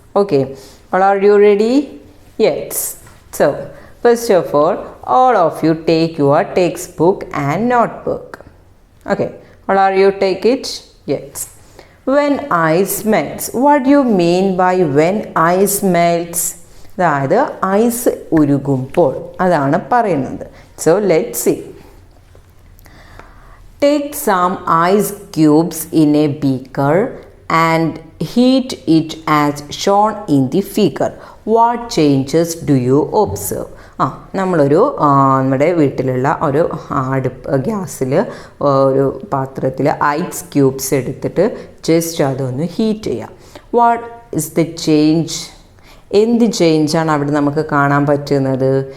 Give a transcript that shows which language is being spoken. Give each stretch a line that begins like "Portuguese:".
English: Okay, all are you ready? Yes. So, first of all of you take your textbook and notebook. Okay, all are you take it? Yes. When ice melts, what do you mean by when ice melts?
Malayalam: അതായത് ice ഉരുകുമ്പോൾ അതാണ് പറയുന്നത്.
English: So let's see. Take some ice cubes in a beaker and heat it as shown in the figure. What changes do you observe?
Malayalam: നമ്മളൊരു നമ്മുടെ വീട്ടിലുള്ള ഒരു ഗ്യാസിൽ ഒരു പാത്രത്തിൽ ഐസ് ക്യൂബ്സ് എടുത്തിട്ട് ജസ്റ്റ് അതൊന്ന് ഹീറ്റ് ചെയ്യാം.
English: What is the change?
Malayalam: എന്ത് ചേഞ്ചാണ് അവിടെ നമുക്ക് കാണാൻ പറ്റുന്നത്?